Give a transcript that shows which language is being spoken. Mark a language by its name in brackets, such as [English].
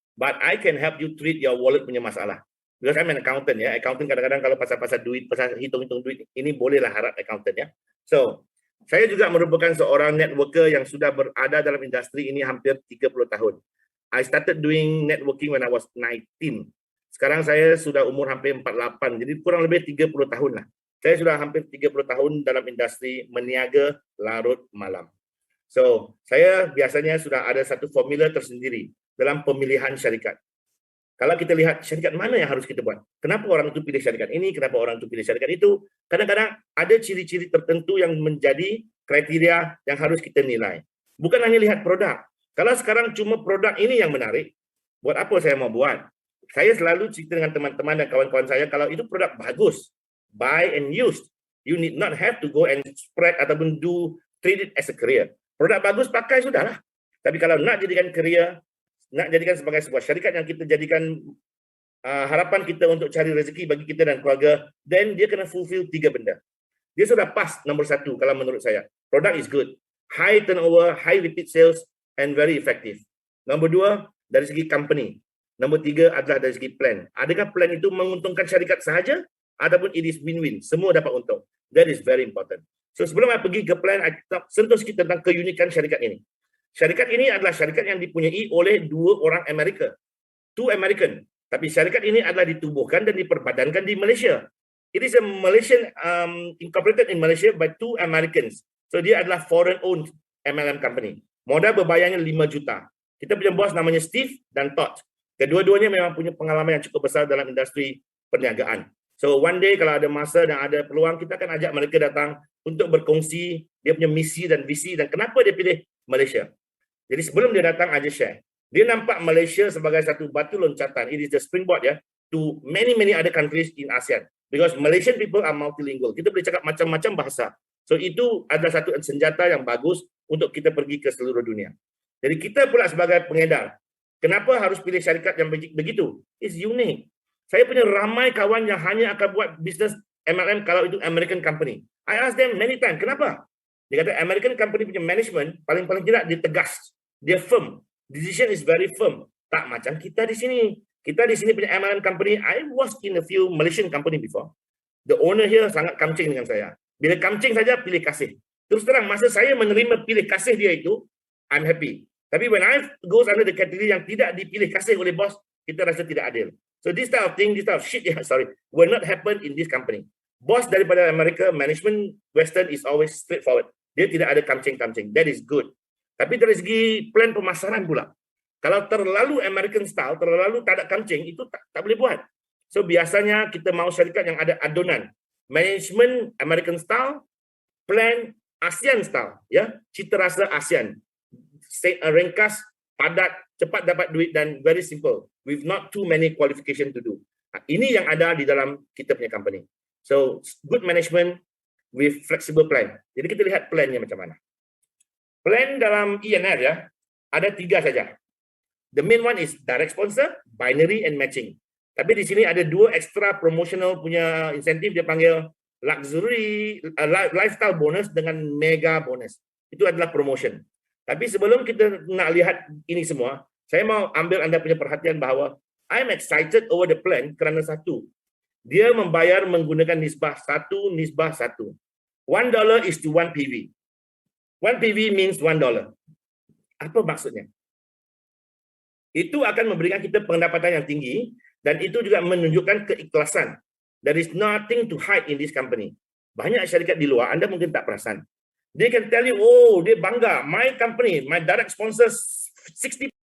[English] But I can help you treat your wallet [Malay] punya masalah. [English] Because I'm an accountant ya. [Malay] Accountant kadang-kadang kalau pasal-pasal duit, pasal hitung-hitung duit, ini bolehlah harap accountant ya. So, saya juga merupakan seorang networker yang sudah berada dalam industri ini hampir 30 tahun. [English] I started doing networking when I was 19. [Malay] Sekarang saya sudah umur hampir 48. Jadi kurang lebih 30 tahun lah. Saya sudah hampir 30 tahun dalam industri meniaga larut malam. So, saya biasanya sudah ada satu formula tersendiri dalam pemilihan syarikat. Kalau kita lihat syarikat mana yang harus kita buat, kenapa orang itu pilih syarikat ini, kenapa orang itu pilih syarikat itu, kadang-kadang ada ciri-ciri tertentu yang menjadi kriteria yang harus kita nilai. Bukan hanya lihat produk. Kalau sekarang cuma produk ini yang menarik, buat apa saya mau buat? Saya selalu cerita dengan teman-teman dan kawan-kawan saya, kalau itu produk bagus, [English] buy and use. You need not have to go and spread [Malay] ataupun [English] treat it as a career. [Malay] Produk bagus pakai sudahlah. Tapi kalau nak jadikan career, nak jadikan sebagai sebuah syarikat yang kita jadikan harapan kita untuk cari rezeki bagi kita dan keluarga, then dia kena fulfill 3 benda. Dia sudah pas nombor 1 kalau menurut saya. [English] Product is good, high turnover, high repeat sales, and very effective. [Malay] Nombor 2, dari segi company. Nombor 3 adalah dari segi plan. Adakah plan itu menguntungkan syarikat sahaja ataupun [English] it is win-win? [Malay] Semua dapat untung. [English] That is very important. [Malay] So sebelum saya pergi ke plan, saya sentuh sikit tentang keunikan syarikat ini. Syarikat ini adalah syarikat yang dipunyai oleh 2 orang Amerika. [English] 2 American. [Malay] Tapi syarikat ini adalah ditubuhkan dan diperbadankan di Malaysia. [English] It is a Malaysian, incorporated in Malaysia by 2 Americans. [Malay] So dia adalah [English] foreign owned MLM company. [Malay] Modal berbayarnya 5 juta. Kita punya bos namanya Steve dan Todd. Kedua-duanya memang punya pengalaman yang cukup besar dalam industri perniagaan. [English] So one day [Malay] kalau ada masa dan ada peluang, kita akan ajak mereka datang untuk berkongsi dia punya misi dan visi dan kenapa dia pilih Malaysia. Jadi sebelum dia datang aja share. Dia nampak Malaysia sebagai satu batu loncatan. [English] It is the springboard to many other countries in ASEAN. Because Malaysian people are multilingual. [Malay] Kita boleh cakap macam-macam bahasa. So itu adalah satu senjata yang bagus untuk kita pergi ke seluruh dunia. Jadi kita pula sebagai pengedar, kenapa harus pilih syarikat yang begitu? [English] It's unique. [Malay] Saya punya ramai kawan yang hanya akan buat bisnes MLM kalau itu American company. [English] I ask them many times, [Malay] kenapa? Dia kata American company punya management paling-paling tidak dia tegas, dia firm. [English] Decision is very firm. [Malay] Tak macam kita di sini. Kita di sini punya MLM company. [English] I was in a few Malaysian company before. The owner here [Malay] sangat kamcing dengan saya. Bila kamcing saja pilih kasih. Terus terang masa saya menerima pilih kasih dia itu, [English] I'm happy. [Malay] Tapi [English] when I goes under the category [Malay] yang tidak dipilih kasih oleh bos, kita rasa tidak adil. [English] So this type of thing, this type of shit, will not happen in this company. [Malay] Bos daripada Amerika, [English] management Western is always straightforward. [Malay] Dia tidak ada kamcing-kamcing. [English] That is good. [Malay] Tapi dari segi plan pemasaran pula. Kalau terlalu American style, terlalu tak ada kamcing, itu tak boleh buat. So biasanya kita mau syarikat yang ada adonan. [English] Management American style, plan ASEAN style, [Malay] cita rasa ASEAN. Ringkas, padat, cepat dapat duit dan [English] very simple with not too many qualification to do. [Malay] Ini yang ada di dalam kita punya company. [English] So good management with flexible plan. [Malay] Jadi kita lihat plannya macam mana. Plan dalam ENR ada 3 saja. [English] The main one is direct sponsor, binary and matching. [Malay] Tapi di sini ada 2 extra promotional punya insentif, dia panggil luxury lifestyle bonus dengan mega bonus. Itu adalah promotion. Tapi sebelum kita nak lihat ini semua, saya mau ambil anda punya perhatian bahawa [English] I'm excited over the plan [Malay] kerana satu, dia membayar menggunakan nisbah 1:1. [English] $1 is to 1 PV. 1 PV means $1. Apa maksudnya? [Malay] Itu akan memberikan kita pendapatan yang tinggi dan itu juga menunjukkan keikhlasan. [English] There is nothing to hide in this company. [Malay] Banyak syarikat di luar, anda mungkin tak perasan. [English] They can tell you, oh, [Malay] dia bangga. [English] My company, my direct sponsors 60.